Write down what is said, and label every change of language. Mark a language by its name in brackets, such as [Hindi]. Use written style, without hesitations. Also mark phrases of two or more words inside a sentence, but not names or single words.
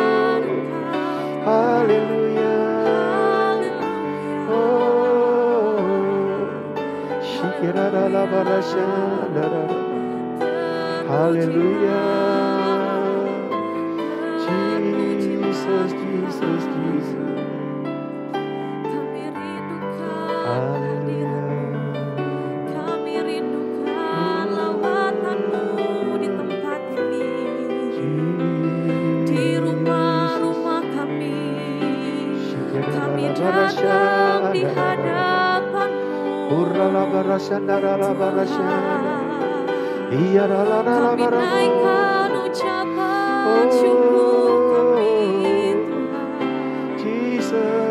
[Indonesian] Hallelujah. Oh, shikirara barashana. Hallelujah. Jesus, Jesus, Jesus. Hallelujah. Datang di hadapan-Mu, kami naikkan ucapan syukur kami Tuhan.